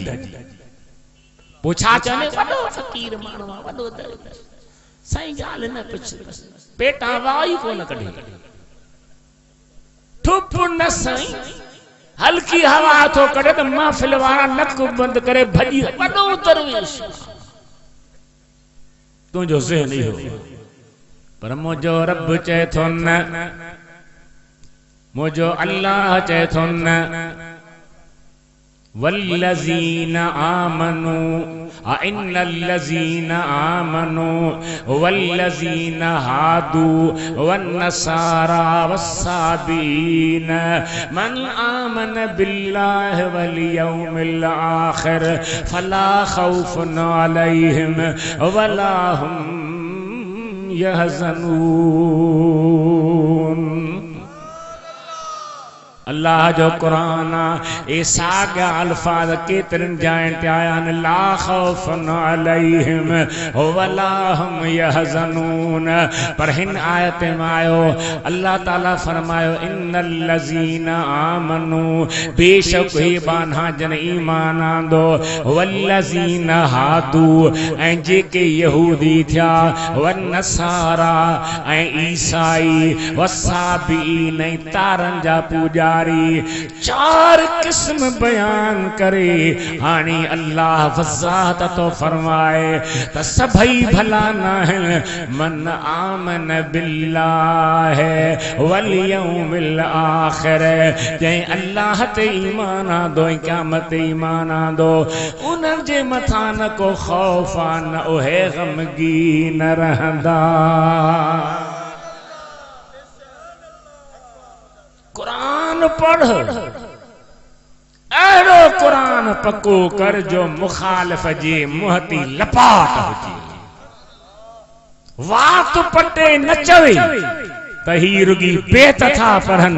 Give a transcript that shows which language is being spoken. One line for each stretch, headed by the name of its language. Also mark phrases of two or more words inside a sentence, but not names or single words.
Sindhi: पुछा चने वॾो फ़कीर माण्हू आहे, वॾो साईं ॻाल्हि न पुछ, पेटां वाई कोन कढे, ठुप न साईं, हल्की हवा थो कढे त महफ़िल वारा नक बंद करे भॼी, वॾो दरवेश तुंहिंजो ज़हन इहो। पर मुंहिंजो रब चए थो न, मुंहिंजो अल्लाह चए थो न,
Arabic: والذين آمنوا إن الذين آمنوا والذين هادوا والنصارى والصابئين من آمن بالله واليوم الآخر فلا خوف عليهم ولا هم يحزنون.
Sindhi: अल्लाह जो कुरान ए साॻा अल्फाज केतिरनि जायुनि ते आया आहिनि,
Arabic: لا خوف عليهم ولا هم يحزنون.
Sindhi: पर हिन आयत में आयो अल्लाह ताला फरमायो
Arabic: إن الذين آمنوا,
Sindhi: बेशक हे बाना जन ईमान आंदो,
Arabic: والذين هادوا
Sindhi: ऐं जेके यहूदी थिया, वन्नसारा ऐं ईसाई, वस्साबीन ऐं तारनि जा पूजा, 4 किस्म बयान करे हाणे अल्लाह वज़ाहत तो फरमाए त सभई भला न आहिनि।
Arabic: من آمن بالله واليوم الآخر,
Sindhi: जंहिं अल्लाह ते ईमान आंदो ऐं क़यामत ते ईमान आंदो, उन्हनि जे मथां न को ख़ौफ़ आ न उहे ग़मगीन रहंदा। कुरान पढ़, अहिड़ो कुरान पको कर जो मुखालिफ जे मुंह ते लपाट हुजे, वात पटे न चवे त ही रुगी बेत था पढ़नि।